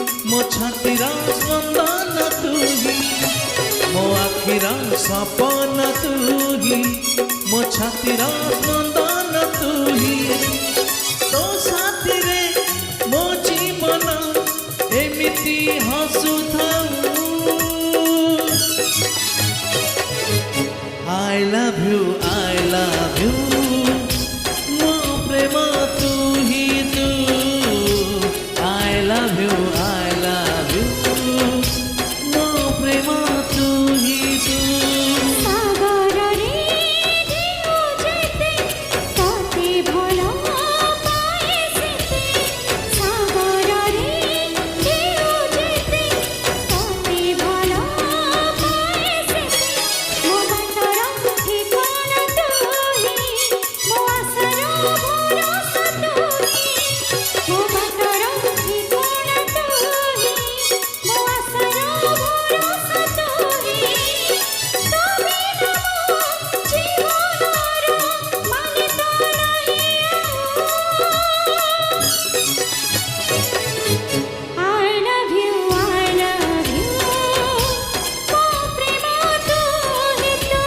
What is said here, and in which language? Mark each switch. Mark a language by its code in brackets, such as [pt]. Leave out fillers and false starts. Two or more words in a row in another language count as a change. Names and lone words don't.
[or] ମୋ ଛାତିର ସ୍ପନ୍ଦନ ତୁ ହିଁ, ମୋ ଆଖିର ସପନ ତୁ ହିଁ, ମୋ ଛାତିର ସ୍ପନ୍ଦନ ତୁ ହିଁ। ତୋ ସାଥିରେ ମୋ ଜୀବନ ଏମିତି ହସୁଥାଉ। [en] I love you, I love you, [or] ମୋ ପ୍ରେମ ତୁ ହିଁ ତୁ। [en] I love you, I love you, [or] ମୋ ପ୍ରେମ ତୁ ହିଁ ତୁ। ସାଗରରେ ଢେଉ ଯେତେ ତତେ ଭଲ ପାଏ ସେତେ, ସାଗରରେ ଢେଉ ଯେତେ ତତେ ଭଲ ପାଏ ସେତେ। ମୋ ବାଟର ଠିକଣା ତୁ ହିଁ, ମୋ ଆଶାର ଭରସା ତୁ ହିଁ, ମୋ ବାଟର ଠିକଣା ତୁ ହିଁ, ମୋ ଆଶାର ଭରସା ତୁ ହିଁ। ତୋ ବିନା ମୋ ଜୀବନର ମାନେ ତ ନାହିଁ ଆଉ। [en] I love you, I love you, [or] ମୋ ପ୍ରେମ ତୁ ହିଁ ତୁ।